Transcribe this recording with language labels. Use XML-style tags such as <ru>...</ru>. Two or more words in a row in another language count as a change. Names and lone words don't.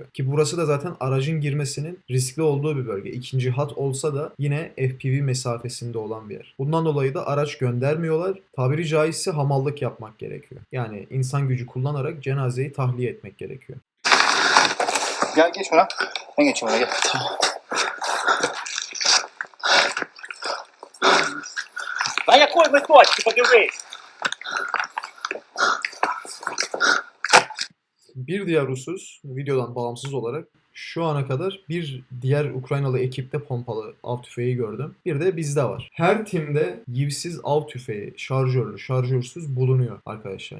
<tr>Ki burası da zaten aracın girmesinin riskli olduğu bir bölge. İkinci hat olsa da yine FPV mesafesinde olan bir yer. Bundan dolayı da araç göndermiyorlar. Tabiri caizse hamallık yapmak gerekiyor. Yani insan gücü kullanarak cenazeyi tahliye etmek gerekiyor. Gel geç ona. Ben geçeyim ona gel.</tr> <uk>А якої ви точки, подивись?</uk> <tr>Bir diğer husus, videodan bağımsız olarak şu ana kadar bir diğer Ukraynalı ekipte pompalı av tüfeği gördüm. Bir de bizde var. Her timde yivsiz av tüfeği, şarjörlü, şarjörsüz bulunuyor arkadaşlar.</tr>